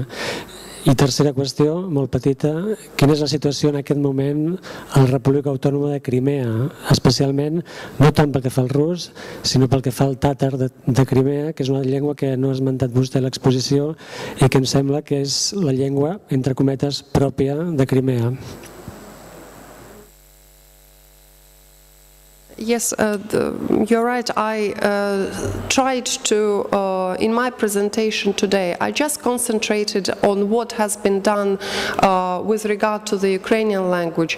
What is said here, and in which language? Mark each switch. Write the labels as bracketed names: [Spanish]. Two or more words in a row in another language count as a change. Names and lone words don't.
[Catalan] I tercera qüestió, molt petita, quina és la situació en aquest moment a la República Autònoma de Crimea, especialment no tant pel que fa al rus, sinó pel que fa al tàtar de Crimea, que és una llengua que no ha esmentat vostè a l'exposició i que em sembla que és la llengua, entre cometes, pròpia de Crimea. [English] Yes, you're right. I tried to, in my presentation today, I just concentrated on what has been done with regard to the Ukrainian language.